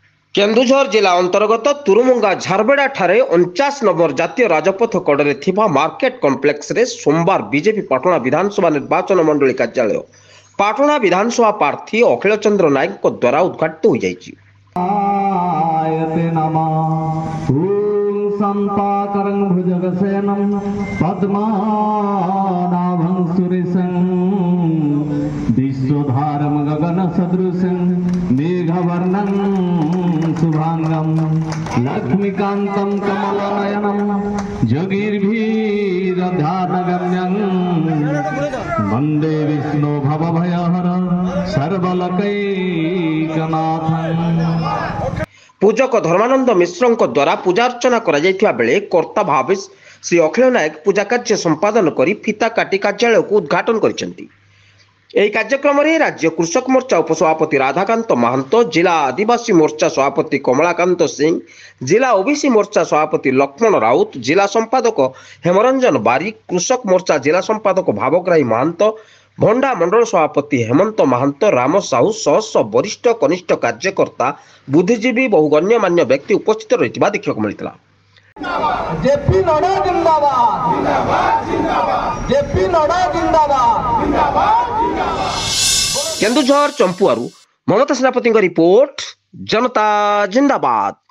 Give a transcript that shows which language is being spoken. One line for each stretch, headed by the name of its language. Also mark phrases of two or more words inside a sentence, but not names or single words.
Odia: କେନ୍ଦୁଝର ଜିଲ୍ଲା ଅନ୍ତର୍ଗତ ତୁରୁମୁଙ୍ଗା ଝାରବେଡ଼ା ଠାରେ 49 ନମ୍ବର ଜାତୀୟ ରାଜପଥ କଡ଼େ ଥିବା
English: market complex
Odia: ରେ ସୋମବାର ବିଜେପି ପାଟଣା ବିଧାନସଭା ନିର୍ବାଚନ ମଣ୍ଡଳୀ କାର୍ଯ୍ୟାଳୟ ପାଟଣା ବିଧାନସଭା ପ୍ରାର୍ଥୀ ଅଖିଳ ଚନ୍ଦ୍ର ନାୟକ ଦ୍ୱାରା ଉଦ୍ଘାଟିତ ହୋଇ ଯାଇଛି।
Sanskrit: विश्वधारम गगन सदृशं मेघवर्णं शुभांगं लक्ष्मीकान्तं कमलनयनं जोगिर्भिरध्यानगम्यं वन्दे विष्णु भवभयहर सर्वलोकैकनाथं।
Odia: ପୂଜକ ଧର୍ମାନନ୍ଦ ମିଶ୍ର ଦ୍ୱାରା ପୂଜା ଅର୍ଚ୍ଚନା କରା ଯାଉଥିବା ବେଳେ କର୍ତ୍ତା ଭାବେ ଶ୍ରୀ ଅଖିଳ ନାୟକ ପୂଜା କାର୍ଯ୍ୟ ସମ୍ପାଦନ କରି ଫିତା କାଟି କାର୍ଯ୍ୟାଳୟ କୁ ଉଦ୍ଘାଟନ କରିସାରିଛନ୍ତି। ଏହି କାର୍ଯ୍ୟକ୍ରମରେ ରାଜ୍ୟ କୃଷକ ମୋର୍ଚ୍ଚା ଉପସଭାପତି ରାଧାକାନ୍ତ ମହାନ୍ତ, ଜିଲ୍ଲା ଆଦିବାସୀ ମୋର୍ଚ୍ଚା ସଭାପତି କମଳାକାନ୍ତ ସିଂ, ଜିଲ୍ଲା ଓବିସି ମୋର୍ଚ୍ଚା ସଭାପତି ଲକ୍ଷ୍ମଣ ରାଉତ, ଜିଲ୍ଲା ସମ୍ପାଦକ ହେମରଞ୍ଜନ ବାରିକ, କୃଷକ ମୋର୍ଚ୍ଚା ଜିଲ୍ଲା ସମ୍ପାଦକ ଭାବଗ୍ରାହୀ ମହାନ୍ତ, ଭଣ୍ଡା ମଣ୍ଡଳ ସଭାପତି ହେମନ୍ତ ମହାନ୍ତ, ରାମ ସାହୁ ସହ ବରିଷ୍ଠ କନିଷ୍ଠ କାର୍ଯ୍ୟକର୍ତ୍ତା, ବୁଦ୍ଧିଜୀବୀ ବହୁ ଗଣ୍ୟମାନ୍ୟ ବ୍ୟକ୍ତି ଉପସ୍ଥିତ ରହିଥିବା ଦେଖିବାକୁ ମିଳିଥିଲା।
Hindi: जेपी नड्डा जिंदाबाद जिंदाबाद जिंदाबाद जेपी नड्डा जिंदाबाद जिंदाबाद जिंदाबाद।
Odia: କେନ୍ଦୁଝର ଚମ୍ପୁଆରୁ ମମତା ସେନାପତି ରିପୋର୍ଟ,
Hindi: जनता जिंदाबाद।